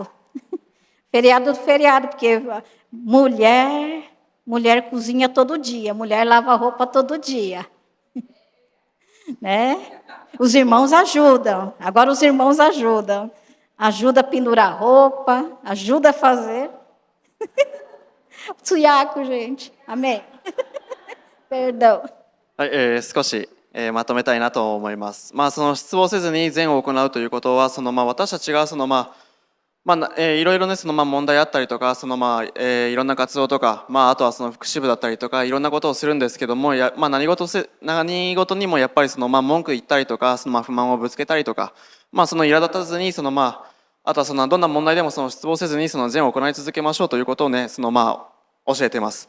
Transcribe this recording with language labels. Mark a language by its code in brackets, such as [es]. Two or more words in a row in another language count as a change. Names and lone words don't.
[pt] Feriado do feriado, porque mulher cozinha todo dia, mulher lava roupa todo dia. Né? Os irmãos ajudam, agora os irmãos ajudam. Ajuda a pendurar roupa, ajuda a fazer. Suiaco, gente. Amém. Perdão. [ja] はい、少し、まとめたいなと思います。その失望せずに善を行うということは、私たちがいろいろね、問題あったりとか、いろんな活動とか、あとは福祉部だったりとか、いろんなことをするんですけども、何事にもやっぱり文句言ったりとか、不満をぶつけたりとか、苛立たずに、あとはどんな問題でも失望せずに善を行い続けましょうということをね、教えてます。